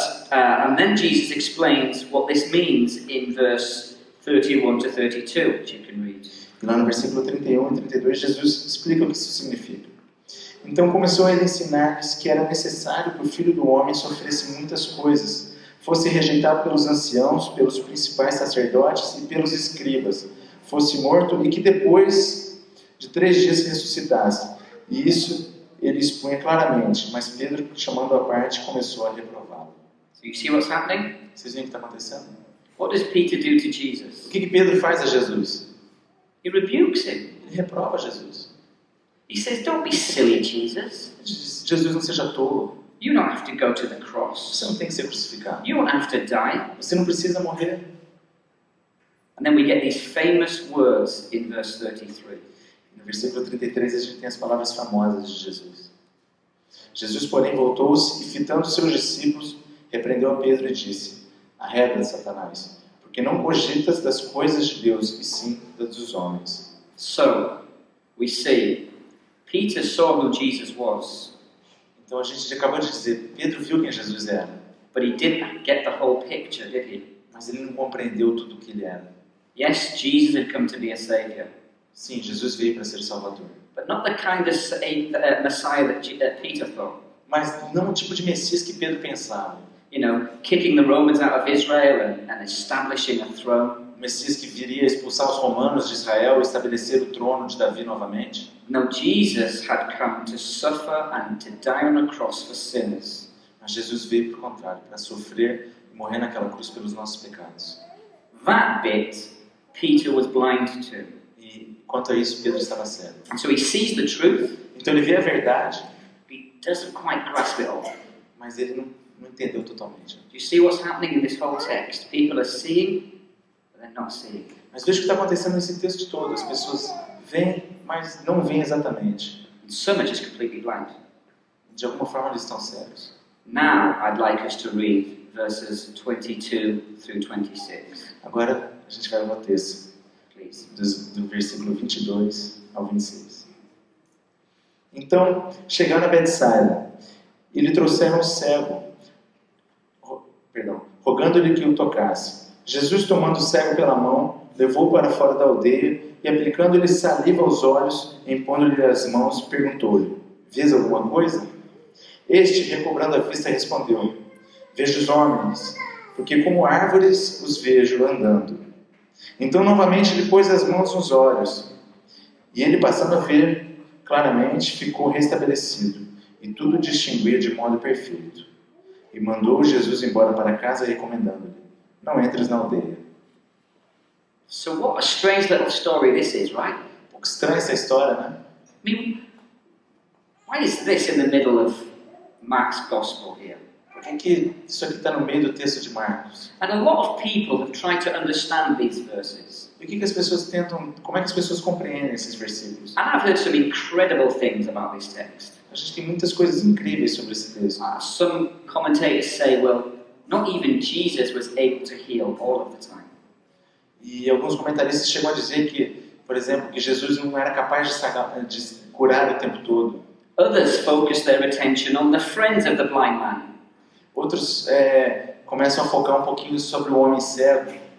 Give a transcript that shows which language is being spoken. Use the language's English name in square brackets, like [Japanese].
[English] And then Jesus explains what this means in verse 31 to 32, which you can read. [Portuguese] E lá no versículo 31 e 32, Jesus explica o que isso significa. Então começou a ensinar-lhes que era necessário que o Filho do Homem sofresse muitas coisas, fosse rejeitado pelos anciãos, pelos principais sacerdotes e pelos escribas, fosse morto e que depois de 3 dias ressuscitasse. E isso ele expunha claramente, mas Pedro, chamando à parte, começou a reprová-lo. [English] So you see what's happening? [Portuguese] Vocês veem o que está acontecendo? [English] What does Peter do to Jesus? [Portuguese] O que Pedro faz a Jesus? [English] He rebukes him. [Portuguese] Ele reprova Jesus. [English] He says, don't be silly, Jesus. [Portuguese] Ele diz: Jesus, não seja tolo. [English] You don't have to go to the cross. [Portuguese] Você não tem que ser crucificado. [English] You don't have to die. [Portuguese] Você não precisa morrer. [English] And then we get these famous words in verse 33. [Portuguese] No versículo 33 a gente tem as palavras famosas de Jesus. Jesus, porém, voltou-se e, fitando seus discípulos, repreendeu a Pedro e disse: arreda, Satanás, porque não cogitas das coisas de Deus, e sim das dos homens. [English] So, we see, Peter saw who Jesus was, [Portuguese] Então a gente acabou de dizer, Pedro viu quem Jesus era, [English] but he didn't get the whole picture, did he? [Portuguese] mas ele não compreendeu tudo o que ele era. [English] Yes, Jesus had come to be a savior, [Portuguese] Sim, Jesus veio para ser Salvador, [English] but not the kind of Messiah that Peter thought. [Portuguese] mas não o tipo de Messias que Pedro pensava. [English] You know, kicking the Romans out of Israel and establishing a throne. [Portuguese] O Messias que viria expulsar os romanos de Israel e estabelecer o trono de Davi novamente. [English] No, Jesus had come to suffer and to die on a cross for sinners. [Portuguese] Mas Jesus veio, por contrário, para sofrer e morrer naquela cruz pelos nossos pecados. [English] That bit, Peter was blind to. [Portuguese] E quanto a isso, Pedro estava cego. [English] And so he sees the truth, [Portuguese] Então ele vê a verdade, [English] but he doesn't quite grasp it all. [Portuguese] mas ele não entendeu totalmente. [English] Do you see what's happening in this whole text? People are seeing, but they're not seeing. [Portuguese] Mas veja o que está acontecendo nesse texto todo. As pessoas veem, mas não veem exatamente. [English] And some are just completely blind. [Portuguese] De alguma forma eles estão cegos. [English] Now, I'd like us to read verses 22 through 26, [Portuguese] Agora a gente vai ao texto, [English] please. [Portuguese] do versículo 22 ao 26. Então, chegando a Betsaida, e lhe trouxeram um cego, rogando-lhe que o tocasse. Jesus, tomando o cego pela mão, levou-o para fora da aldeia e, aplicando-lhe saliva aos olhos, impondo-lhe as mãos, perguntou-lhe: Vês alguma coisa? Este, recobrando a vista, respondeu: Vejo os homens, porque como árvores os vejo andando. Então novamente lhe pôs as mãos nos olhos, e ele, passando a ver claramente, ficou restabelecido, e tudo distinguia de modo perfeito. E mandou Jesus embora para casa, recomendando-lhe: Não entres na aldeia. [English] So what a strange little story this is, right? [Portuguese] Um pouco estranha essa história, né? [English] I mean, why is this in the middle of Mark's Gospel here? [Portuguese] Por que isso aqui está no meio do texto de Marcos? [English] And a lot of people have tried to understand these verses. [Portuguese] E o que as pessoas tentam, como é que as pessoas compreendem esses versículos? [English] And I've heard some incredible things about this text. [Portuguese] A gente tem muitas coisas incríveis sobre esse texto. [English] Some commentators say, well, not even Jesus was able to heal all of the time. [Portuguese] E alguns comentaristas chegam a dizer que, por exemplo, que Jesus não era capaz de curar o tempo todo. [English] Others focus their attention on the friends of the blind man. [Portuguese] Outros começam a focar um pouquinho sobre o homem cego